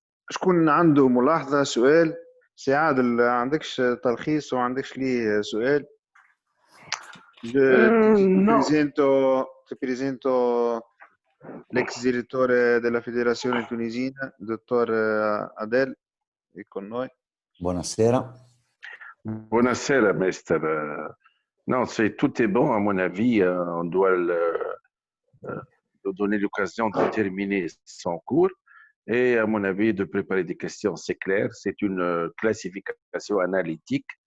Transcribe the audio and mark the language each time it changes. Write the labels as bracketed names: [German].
[Arabic] شكون عنده ملاحظة سؤال؟ سي عادل، عندكش تلخيص وعندكش ليه سؤال؟ [Italian] No, Ti presento l'ex direttore della Federazione Tunisina, il dottor Adel, è con noi. Buonasera. buonasera, maître. [French] Non, tout est bon, à mon avis. On doit donner l'occasion de terminer son cours. Et à mon avis, de préparer des questions, c'est clair. C'est une classification analytique.